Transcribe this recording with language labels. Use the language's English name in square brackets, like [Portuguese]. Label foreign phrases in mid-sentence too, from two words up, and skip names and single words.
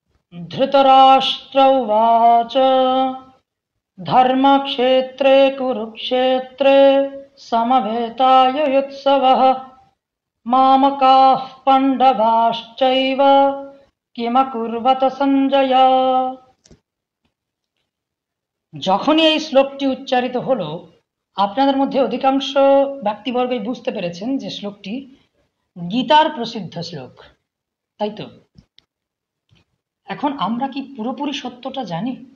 [Sanskrit] धृतराष्ट्र उवाच धर्मक्षेत्रे कुरुक्षेत्रे समवेतायुयुत्सवः मामकाः पाण्डवाश्चैव किमकुर्वत সঞ্জয়। [Bangla] যখনই এই শ্লোকটি উচ্চারিত হলো, আপনাদের মধ্যে অধিকাংশ ব্যক্তিবর্গই বুঝতে পেরেছেন যে শ্লোকটি গীতার প্রসিদ্ধ শ্লোক, তাই তো? এখন আমরা কি পুরোপুরি সত্যটা জানি?